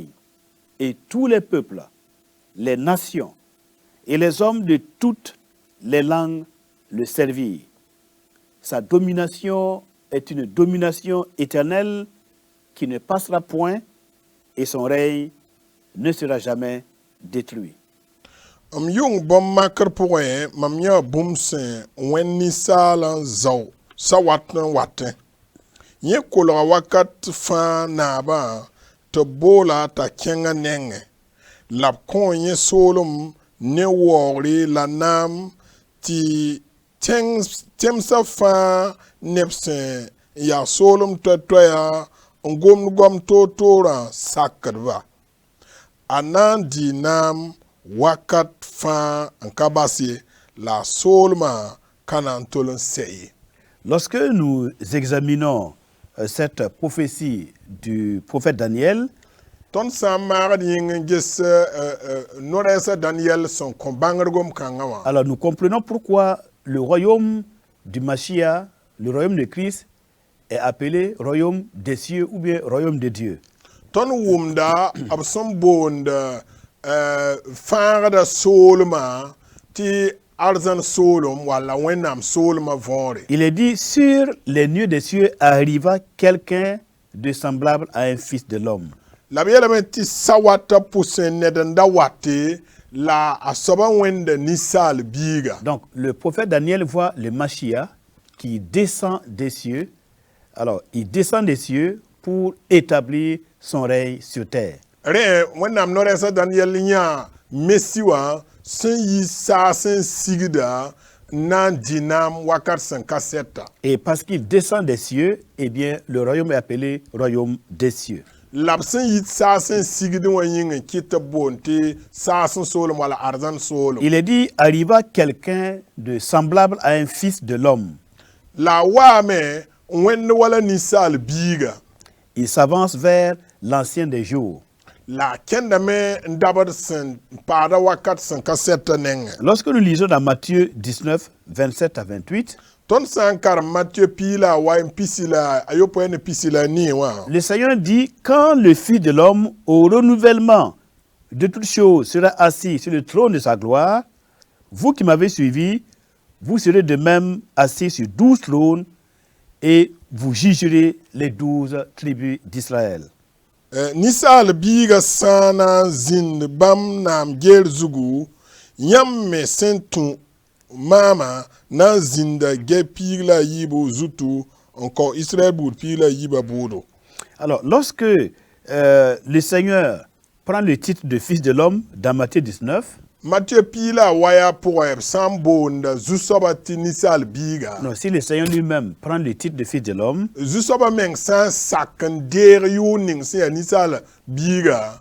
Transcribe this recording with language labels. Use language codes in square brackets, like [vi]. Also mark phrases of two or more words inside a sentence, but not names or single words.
[fr] Et tous les peuples, les nations et les hommes de toutes les langues le servirent. Sa domination est une domination éternelle qui ne passera point et son règne ne sera jamais détruit. [mos] Yung bom makr pʋgẽ mam yã bũmb sẽn wẽnd ninsaal n zao sa wat n watẽ yẽ kolga wakat fãa naabã tɩ boola t'a kẽngã nengẽ la b kõ yẽ soolem ne waoogre la naam tɩ tẽmsã fãa neb sẽn n yaa soolem toɛ-toɛya n gomd goam toor-toorã sakdba a na n dɩ naam wakat fãa n ka bas ye la a soolmã ka na n tol n sɛ ye. [fr] Lorsque nous examinons cette prophétie du prophète Daniel, [mos] tõnd sã n maagd yĩng n ges no-rɛɛsã Daniel sẽn kõ bãngdgom kãngã wã [fr] alors nous comprenons pourquoi le royaume du Mashiach, le royaume de Christ, est appelé royaume des cieux ou bien royaume de Dieu. [mos] tõnd wʋmda b sẽn boond fãagda soolmã tɩ arzãn soolem walla wẽnnaam soolmã võore. [fr] Il est dit, sur les nuées des cieux arriva quelqu'un de semblable à un fils de l'homme. [mos] La b yeelame tɩ sa watã pʋsẽ ned n da wate la a soaba wẽnda ninsaal biiga. [fr] Donc le prophète Daniel voit le Mashiach qui descend des cieux. Alors il descend des cieux pour établir son règne sur terre. [mos] Rẽ wẽnnaam no-rɛɛsã Daniel yã Messi wã sẽn yi saa sẽn sigda n na n dɩ naam wakat sẽn ka sɛta. [fr] Et parce qu'il descend des cieux, eh bien le royaume est appelé royaume des cieux. [mos] La b sẽn yit saa sẽn sigd wã yĩng n kɩt tɩ b boond tɩ saa sẽn soolem wala arzãn soolem. [fr] Il est dit, arriva quelqu'un de semblable à un fils de l'homme. [mos] La a waame n wẽnd wala ninsaal biiga. [fr] Il s'avance vers l'ancien des jours. [mos] La a kẽndame n dabd sẽn paada wakat sẽn ka sɛta nengẽ. [fr] Lorsque nous lisons dans Matthieu 19, 27 à 28, [mos] tõnd sã n karem Matthieu piila a wa n pisi la a yopoe ne pisi la nii wã [fr] le Seigneur dit, quand le Fils de l'homme, au renouvellement de toutes choses, sera assis sur le trône de sa gloire, vous qui m'avez suivi, vous serez de même assis sur 12 trônes et vous jugerez les 12 tribus d'Israël. [mos] Ninsaal biiga sã na n zĩnd bãmb naam geer zugu yãmb me sẽn tũ maama na n zĩnda gɛ piig la a yiibu zutu n kao Israël buud piig la a yiiba buudu. [fr] Alors, lorsque le Seigneur prend le titre de Fils de l'homme dans Matthieu 19, [mos] Matthieu piig la a waya pʋgẽ b sã n boonda zu-soaba tɩ ninsaal biiga. [fr] non, si le Seigneur lui-même prend le titre de Fils de l'homme, [mos] Zu-soaba meng sã n sak n deeg yʋʋr ning sẽn yaa ninsaal biiga.